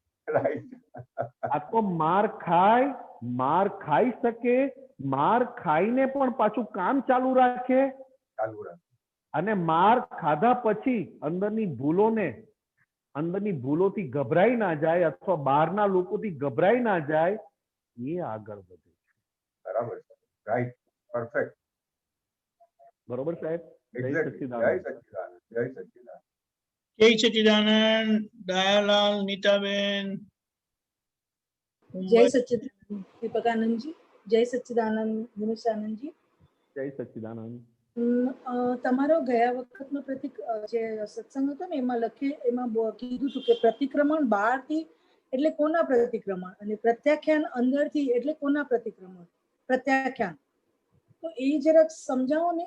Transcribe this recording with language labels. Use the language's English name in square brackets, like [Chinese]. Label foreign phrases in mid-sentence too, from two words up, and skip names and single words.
[Gujarati] આ તો માર ખાઈ શકે, માર ખાઈને પણ પાછું કામ ચાલુ રાખે, અને માર ખાધા પછી અંદરની ભૂલોથી ગભરાઈ ના જાય અથવા બહારના લોકોથી ગભરાઈ ના જાય, એ આગળ વધે. બરાબર. [English] Right. Perfect. [Gujarati] બરોબર સાહેબ? જય એક્ઝેક્ટલી. જય સચ્ચિદાનંદ. સચ્ચિદાનંદ. જય સચ્ચિદાનંદ. જય સચિદાનંદ, દયાલાલ, નીતાબેન, જય સચ્ચિદાનંદ દીપકાનંદ જી, જય સચ્ચિદાનંદ નિમિષાનંદ જી. જય સચ્ચિદાનંદ. તમારો ગયા વખતનો જે સત્સંગ હતો ને એમાં કીધું હતું કે પ્રતિક્રમણ બહારથી એટલે કોના પ્રતિક્રમણ અને પ્રત્યાખ્યાન અંદરથી એટલે કોના પ્રતિક્રમણ પ્રત્યાખ્યાન, તો એ જરાક સમજાવો ને.